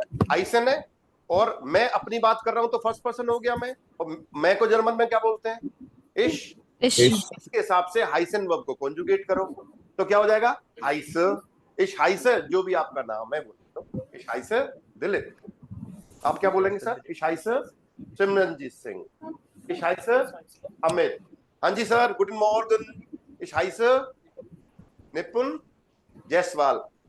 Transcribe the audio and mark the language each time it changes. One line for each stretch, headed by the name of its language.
Hindi: हाइसन है, और मैं अपनी बात कर रहा हूं तो फर्स्ट पर्सन हो गया मैं, और मैं को जर्मन में क्या बोलते हैं? इश। इसके हिसाब से हाइसन वर्ब को कॉन्जुगेट करो, तो क्या हो जाएगा? हाइस, इश हाइस, जो भी आपका नाम है बोल दो,
German: इश हाइस दिलीप।
Hindi: आप क्या बोलेंगे sir?
German: Ich heiße सिमरनजीत सिंह. Ich heiße अमित.
Hindi: हाँ जी sir,
English: Good morning.
German: Ich heiße निपुण जायसवाल.